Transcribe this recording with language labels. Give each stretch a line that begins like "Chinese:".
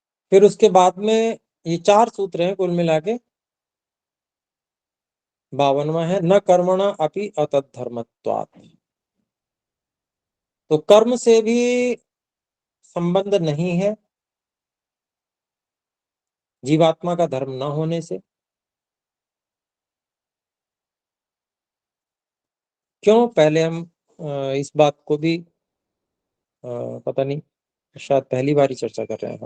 Hindi: फिर उसके बाद में ये 4 सूत्र हैं कुल मिला के, 52वां है
Sanskrit: न कर्मणा अपि अतद्धर्मत्वात्।
Hindi: तो कर्म से भी संबंध नहीं है जीवात्मा का धर्म न होने से। क्यों? पहले हम इस बात को भी पता नहीं, शायद पहली बार ही चर्चा कर रहे हैं।